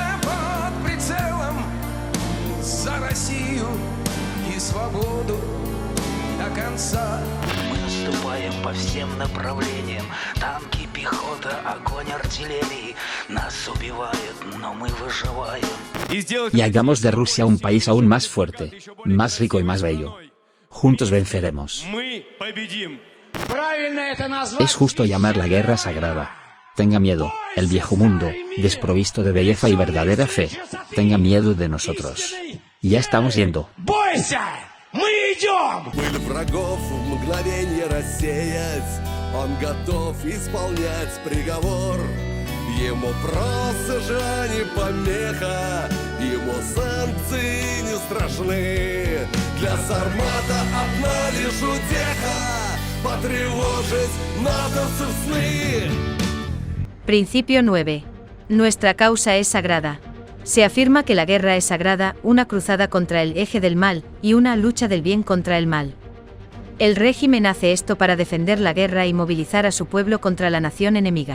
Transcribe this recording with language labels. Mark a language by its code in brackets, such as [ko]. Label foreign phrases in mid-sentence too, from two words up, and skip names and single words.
[ru] под прицелом за Россию и свободу до конца. Мы наступаем по всем направлениям. Танки, пехота, огонь артиллерии. Нас убивают, но мы выживаем. [es] Y hagamos de Rusia un país aún más fuerte, más rico y más bello. Juntos venceremos. Es justo llamar la guerra sagrada. Tenga miedo, el viejo mundo, desprovisto de belleza y verdadera fe. Tenga miedo de nosotros. Ya estamos yendo. [ru] Пыль врагов в мгновенье рассеять. Он готов исполнять приговор. Ему просто же не помеха. Ему санкции не страшны. Для Сармата одна лишь утеха. Потревожить натовцев сны. [es] Principio 9. Nuestra causa es sagrada. Se afirma que la guerra es sagrada, una cruzada contra el eje del mal, y una lucha del bien contra el mal. El régimen hace esto para defender la guerra y movilizar a su pueblo contra la nación enemiga.